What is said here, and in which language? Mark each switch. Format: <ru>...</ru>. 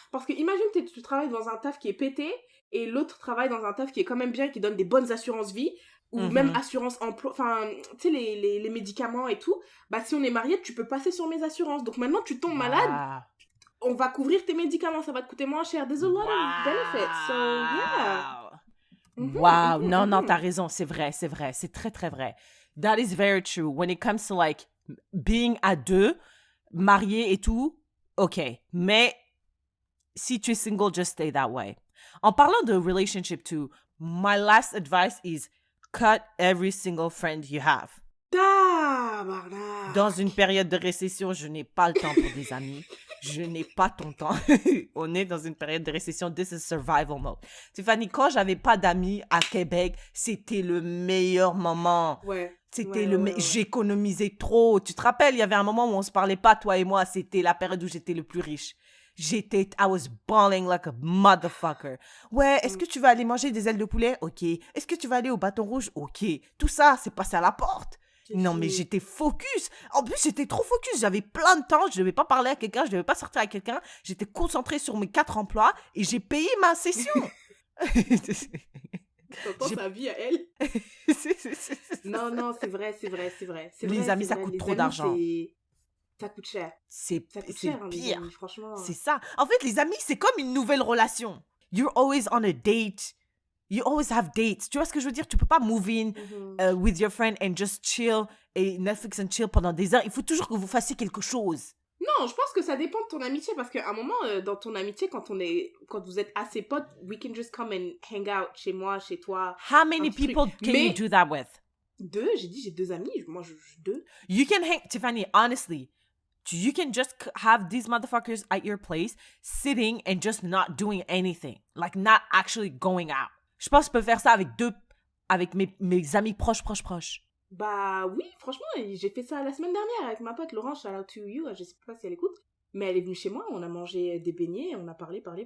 <fr>Parce que imagine, tu travailles dans un taf qui est pété et l'autre travaille dans un taf qui est quand même bien, qui donne des bonnes assurances vie ou même assurance emploi, enfin, tu sais, les médicaments et tout. Bah, si on est marié, tu peux passer sur mes assurances. Donc maintenant, tu tombes malade, on va couvrir tes médicaments, ça va te coûter moins cher.</fr> <en>There's a lot of benefits. So, yeah.</en> <fr>Wow, non, t'as raison, c'est vrai, c'est très, très vrai.</fr> <en>That is very true. When it comes to, like, being</en> <fr>à deux, marié et tout,</fr> <en>ok.</en> <fr>Mais si tu es</fr> <en>single, just stay that way.</en> <fr>En parlant de</fr> <en>relationship too, my last advice is cut every single friend you have.</en> <fr>Tabarnak. Dans une période de récession, je n'ai pas le temps pour des amis. Je n'ai pas ton temps. On est dans une période de récession.</fr> <en>This is survival mode.</en> <fr>Tiffany, quand j'avais pas d'amis à Québec, c'était le meilleur moment. Ouais. C'était J'économisais trop. Tu te rappelles, il y avait un moment où on se parlait pas, toi et moi. C'était la période où j'étais le plus riche.</fr> <en>I was balling like a motherfucker.</en> <fr>Ouais, est-ce que tu vas aller manger des ailes de poulet? Ok. Est-ce que tu vas aller au bâton rouge? Ok. Tout ça, c'est passé à la porte. Non, mais j'étais focus. En plus, j'étais trop focus. J'avais plein de temps. Je ne devais pas parler à quelqu'un. Je ne devais pas sortir avec quelqu'un. J'étais concentrée sur mes 4 emplois et j'ai payé ma session. T'entends sa vie à elle? Non, c'est vrai. Les amis, ça coûte trop d'argent. Ça coûte cher. C'est cher, hein, pire. amis, franchement. C'est ça. En fait, les amis, c'est comme une nouvelle relation.</fr> <en>You're always on a date. You always have dates.</en> <fr>Tu vois ce que je veux dire? Tu peux pas</fr> <en>move in with your friend and just chill et Netflix and chill</en> <fr>pendant des heures. Il faut toujours que vous fassiez quelque chose. Non, je pense que ça dépend de ton amitié parce qu'à un moment, dans ton amitié, quand vous êtes assez potes,</fr> <en>we can just come and hang out</en> <fr>chez moi, chez toi.</fr> <en>How many people can you do that with?</en> <fr>2, j'ai 2 amis. Moi, 2.</fr> <en>You can hang, Tiffany, honestly, you can just have these motherfuckers at your place sitting and just not doing anything. Like, not actually going out.</en> <fr>Je pense que je peux faire ça avec mes amis proches. Bah oui, franchement, j'ai fait ça la semaine dernière avec ma pote Laurence,</fr> <en>shout out to you,</en> <fr>je sais pas si elle écoute, mais elle est venue chez moi, on a mangé des beignets, on a parlé.</fr>